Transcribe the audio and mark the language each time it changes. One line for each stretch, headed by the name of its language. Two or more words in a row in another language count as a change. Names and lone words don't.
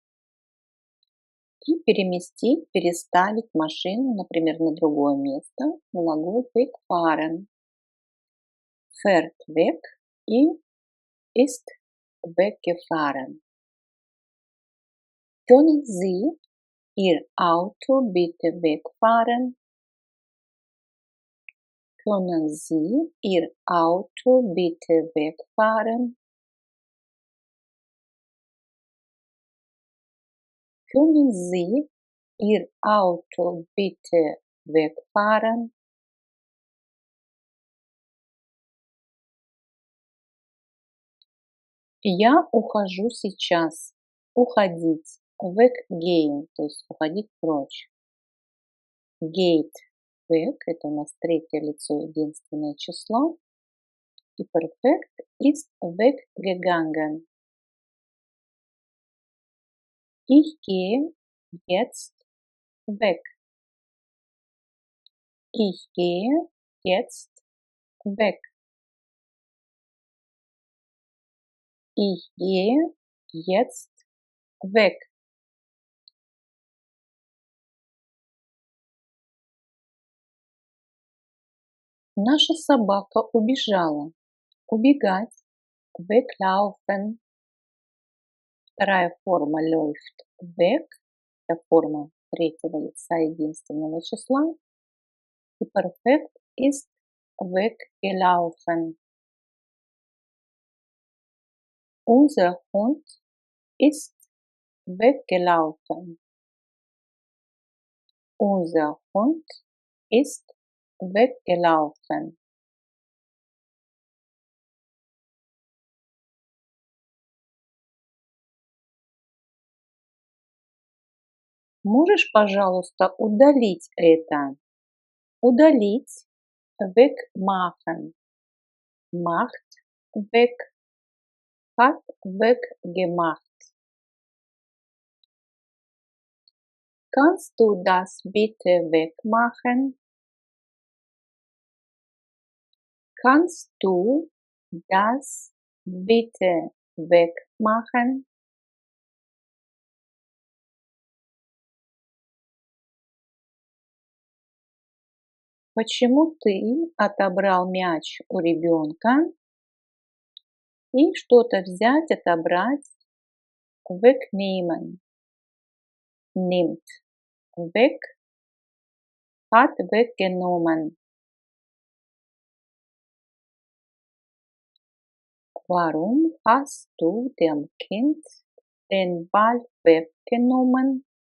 Russian: И переместить, переставить машину, например, на другое место, глагол wegfahren.
German: Fährt weg и ist weggefahren. Können Sie Ihr Auto bitte wegfahren? Können Sie Ihr Auto bitte wegfahren? Können Sie Ihr Auto bitte wegfahren?
Russian: Я ухожу сейчас. Уходить. Weggehen, то есть уходить прочь.
German: Geht, weg,
Russian: это у нас третье лицо, единственное число.
German: И perfekt ist weggegangen. Ich gehe jetzt weg. Ich gehe jetzt weg. Ich gehe jetzt weg.
Russian: Наша собака убежала. Убегать. Weglaufen. Вторая форма
German: läuft weg.
Russian: Это форма третьего лица единственного числа.
German: И perfekt ist weggelaufen. Unser Hund ist weggelaufen. Unser Hund ist weggelaufen.
Russian: Можешь, пожалуйста, удалить это? Удалить.
German: Wegmachen. Macht weg. Hat weggemacht. Kannst du das bitte wegmachen? Kannst du das bitte wegmachen?
Russian: Почему ты отобрал мяч у ребенка? И что-то взять, отобрать.
German: Wegnehmen. Nimmt. Weg. Hat weggenommen. Warum hast du dem Kind den Ball weggenommen?